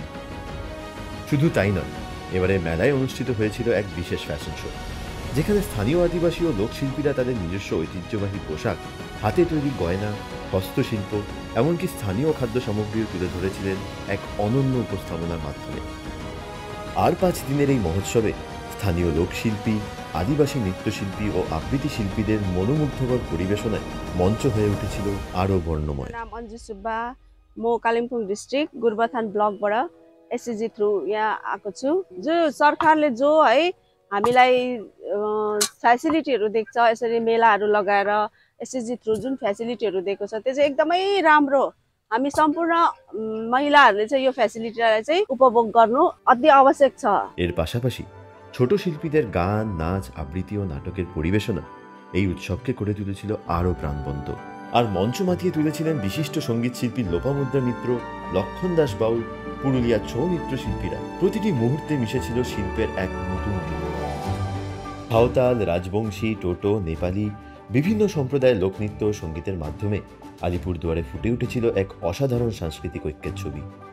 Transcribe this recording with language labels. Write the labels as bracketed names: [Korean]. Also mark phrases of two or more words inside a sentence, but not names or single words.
[Bangla] শুধু তাই নয়, এবারে মেলায় অনুষ্ঠিত হয়েছিল এক বিশেষ ফ্যাশন শো, যেখানে স্থানীয় আদিবাসী ও লোকশিল্পীরা তাদের নিজস্ব ঐতিহ্যবাহী পোশাক, হাতে তৈরি গয়না, হস্তশিল্প, এমনকি স্থানীয় খাদ্য সামগ্রীও তুলে ধরেছিলেন এক অনন্য উপস্থাপনার মাধ্যমে। আর 5 দিনের এই মহোৎসবে স্থানীয় লোকশিল্পী, আদিবাসী নৃত্যশিল্পী ও আবৃত্তি শিল্পীদের মনোমুগ্ধকর পরিবেশনায় মঞ্চ হয়ে উঠেছিল আরও বর্ণময়। [Nepali] नाम अन्जु सुब्बा, म कालिम्पोङ डिस्ट्रिक्ट गुरबथान ब्लकबाट एसएसजी थ्रु यहाँ आएको छु। जो सरकारले जो है हामीलाई फेसिलिटीहरू दिएको छ, यसरी मेलाहरू लगाएर एसएसजी थ्रु जुन फेसिलिटीहरू दिएको छ त्यो चाहिँ एकदमै राम्रो। हामी सम्पूर्ण महिलाहरूले चाहिँ यो फेसिलिटीलाई चाहिँ उपभोग गर्नु अति आवश्यक छ। [Bangla] এর পাশাপাশি ছোট শিল্পীদের গান, নাচ, আবৃত্তি ও নাটকের পরিবেশনা এই উৎসবকে করে তুলেছিল আরও প্রাণবন্ত। আর মঞ্চ মাতিয়ে তুলেছিলেন বিশিষ্ট সঙ্গীত শিল্পী লোপামুদ্রা মিত্র, লক্ষণ দাস বাউল, পুরুলিয়ার ছৌ নৃত্যশিল্পীরা। প্রতিটি মুহূর্তে মিশেছিল শিল্পের এক নতুন দিক। সাঁওতাল, রাজবংশী, টোটো, নেপালি, বিভিন্ন সম্প্রদায়ের লোকনৃত্য ও সঙ্গীতের মাধ্যমে আলিপুরদুয়ারে ফুটে উঠেছিল এক অসাধারণ সাংস্কৃতিক ঐক্যের ছবি।